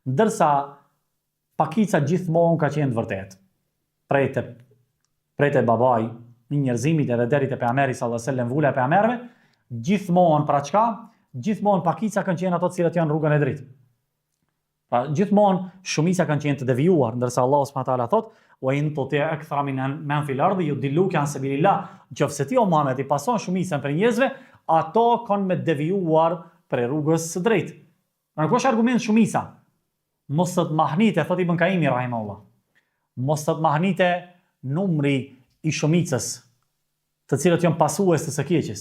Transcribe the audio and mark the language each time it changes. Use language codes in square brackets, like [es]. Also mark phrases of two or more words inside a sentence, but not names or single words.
[sq] Ndërsa pakica gjithmonë ka qenë të vërtetë. Prej te babai, një njerëzimit edhe deri te pejgamberi [ar] صلى الله عليه وسلم, [sq] vula e pejgamberëve, gjithmonë pra çka? Gjithmonë pakica kanë qenë ato të cilat janë rrugën e drejtë. Pra gjithmonë shumica kanë qenë të devijuar, ndërsa [ar] الله سبحانه وتعالى [sq] thotë: [ar] "وإن تطع أكثر من في الأرض يضلوك عن سبيل الله." [sq] Nëse ti o Muhammed i pason shumicën për njerëzve, ato kanë me devijuar për rrugës së drejtë. Pra kush argument shumica? Mos të mahnite, thot Ibn Kaimi rahimahullah. Mos të mahnite numri i shumicës, të cilët janë pasues të së keqes.